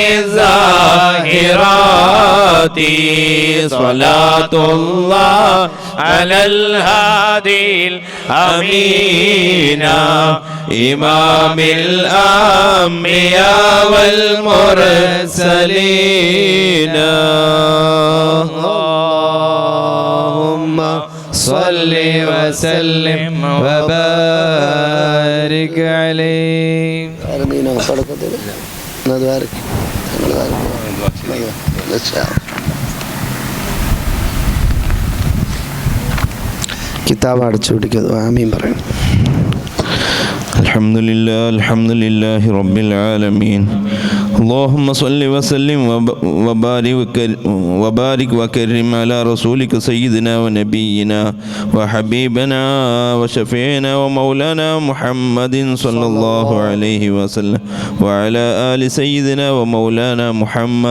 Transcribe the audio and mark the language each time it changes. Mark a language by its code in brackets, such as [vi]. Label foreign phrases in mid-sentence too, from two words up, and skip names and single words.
[ar] الزاهرات صلاة الله على الهادي الأمين إمام الأنبياء والمرسلين اللهم صل وسلم وبارك عليه [ml] ആലമീൻ തുടക്കത്തിൽ കിതാബ് അടച്ചു പിടിക്കുന്നത് ആമീൻ പറയണം. [ar] الحمد لله رب العالمين اللهم صل وسلم وبارك وكرم على رسولك سيدنا ونبينا وحبيبنا وشفيعنا ومولانا محمد صلى الله عليه وسلم وعلى آل سيدنا ومولانا محمد